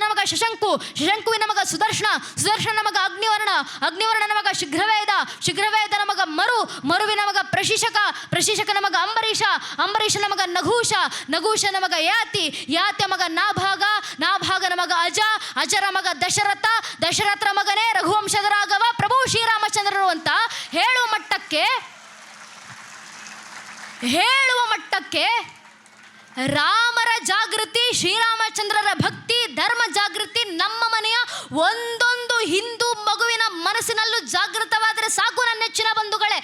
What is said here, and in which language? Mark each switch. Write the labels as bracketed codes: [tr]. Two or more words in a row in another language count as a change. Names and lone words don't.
[kn] ಮಗ ಶಶಂಕು, ಶಶಂಕುವಿನ ಮಗ ಸುದರ್ಶನ, ಸುದರ್ಶನ ಮಗ ಅಗ್ನಿವರ್ಣ, ಅಗ್ನಿವರ್ಣನ ಮಗ ಶೀಘ್ರವೇದ, ಶೀಘ್ರವೇದನ ಮಗ ಮರು, ಮರುವಿನ ಮಗ ಪ್ರಶಿಷಕ, ಪ್ರಶಿಷಕನ ಮಗ ಅಂಬರೀಷ, ಅಂಬರೀಷನ ಮಗ ನಘೂಷ, ನಘೂಷನ ಮಗ ಯಾತಿ, ಯಾತ್ಯ ಮಗ ನಾಭಾಗ, ನಾಭಾಗನ ಮಗ ಅಜ, ಅಜರ ಮಗ ದಶರಥ, ದಶರಥರ ಮಗನೇ ರಘುವಂಶದ ರಾಘವ ಪ್ರಭು ಶ್ರೀರಾಮಚಂದ್ರರು ಅಂತ ಹೇಳುವ ಮಟ್ಟಕ್ಕೆ ರಾಮರ ಜಾಗೃತಿ, ಶ್ರೀರಾಮಚಂದ್ರರ ಭಕ್ತಿ, ಧರ್ಮ ಜಾಗೃತಿ ನಮ್ಮ ಮನೆಯ ಒಂದೊಂದು ಹಿಂದೂ ಮಗುವಿನ ಮನಸ್ಸಿನಲ್ಲೂ ಜಾಗೃತವಾದರೆ ಸಾಕು ನನ್ನ ನೆಚ್ಚಿನ ಬಂಧುಗಳೇ.